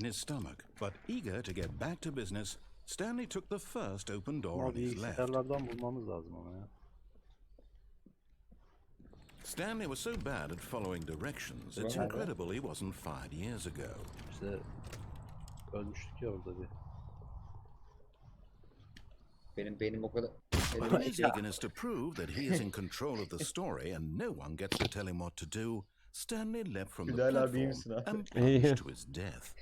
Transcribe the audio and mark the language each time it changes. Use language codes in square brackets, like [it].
[en] in his stomach, but eager to get back to business, Stanley took the first open door [tr] Ama [en] on his left. [tr] bilgisayarlardan bulmamız lazım ama ya. [en] Stanley was so bad at following directions, it's incredible he wasn't fired years ago. [tr] İşte ölmüştük ya orada bir. Benim o kadar... [en] But in his eagerness to prove that he is in control of the story and no one gets to tell him what to do, Stanley leapt from the [tr] Fudayil abi iyi misin abi? [en] and plunged to his death.